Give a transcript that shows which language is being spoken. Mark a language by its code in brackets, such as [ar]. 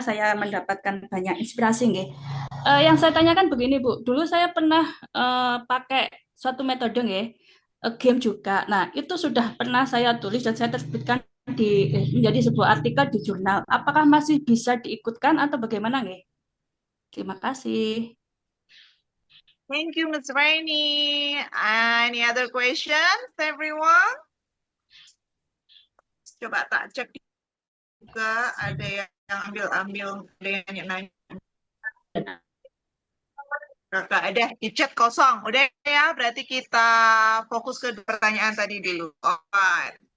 [id] Saya mendapatkan banyak inspirasi, nggih. Yang saya tanyakan begini, Bu. Dulu saya pernah pakai suatu metode, nggih, game juga. Nah, itu sudah pernah saya tulis dan saya terbitkan menjadi sebuah artikel di jurnal. Apakah masih bisa diikutkan atau bagaimana, nggih? Terima kasih. [en] Thank you, Miss Rainy. Any other questions, everyone? [id] Coba tak cek juga ada yang ambil-ambil, ada yang nanya-nanya. Kakak, ada di chat kosong. Udah ya, berarti kita fokus ke pertanyaan tadi dulu. [en] Alright.